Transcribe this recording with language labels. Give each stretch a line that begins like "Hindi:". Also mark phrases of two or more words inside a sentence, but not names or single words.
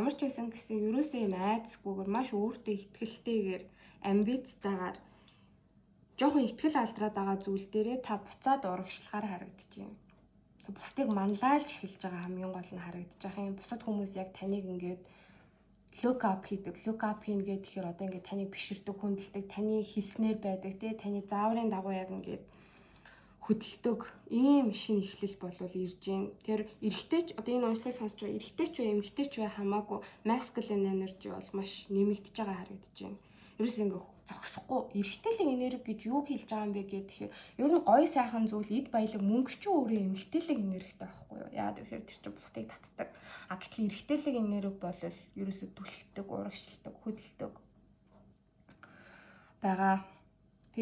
Mongolian: Ямар ч байсан гэсэн ерөөсөө юм айдасгүйгээр маш өөртөө итгэлтэйгээр амбицтайгаар жоохон итгэл алдраад байгаа зүйл дээрээ та буцаад урагшлахаар харагдаж байна. Бусдыг манлайлж эхэлж байгаа хамгийн гол нь харагдаж байгаа юм. Бусад хүмүүс яг таныг ингээд
English: look up
Mongolian: хийдэг.
English: Look up
Mongolian: хийн гэхээр одоо ингээд таныг биширдэг, хүндэлдэг, таны хэлснээр байдаг тий. Таны зааврын дагуу яг ингээд хөдөлдөг ийм шинэ эхлэл болвол ирж гин. Тэр эрэгтэй ч одоо энэ уншлагыг сонсож байгаа эрэгтэй ч бай, эмэгтэй ч бай хамаагүй
English: masculine energy
Mongolian: бол маш нэмэгдэж байгаа харагдаж байна. Ерөөс ингээд зогсохгүй эрэгтэйлэг энерги гэж юу хэлж байгаа юм бэ гэхээр ер нь гоё сайхан зүйл эд баялаг мөнгө ч өөрөө эмэгтэйлэг энергитэй байхгүй юу? Яагаад гэхээр тэр чинь бусдыг татдаг. А гэтэл эрэгтэйлэг энерги бол ерөөсө түлхдэг, урагшилдаг, хөдөлдөг байгаа.